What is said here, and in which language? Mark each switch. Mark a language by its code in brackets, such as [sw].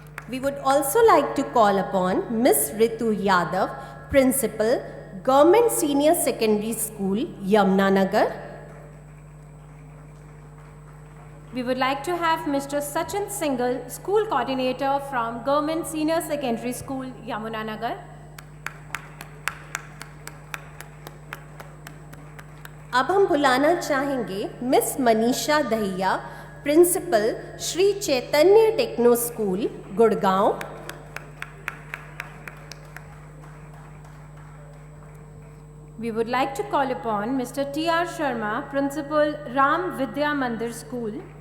[en] We would also like to call upon Miss Ritu Yadav, Principal, Government Senior Secondary School, Yamunanagar. We would like to have Mr. Sachin Singhal, School Coordinator from Government Senior Secondary School, Yamunanagar. [hi] अब हम बुलाना चाहेंगे miss Manisha Dahiya, principal, Shri Chaitanya techno school, Gurgaon. [en] We would like to call upon Mr. T.R. Sharma, Principal, Ram Vidya Mandir School.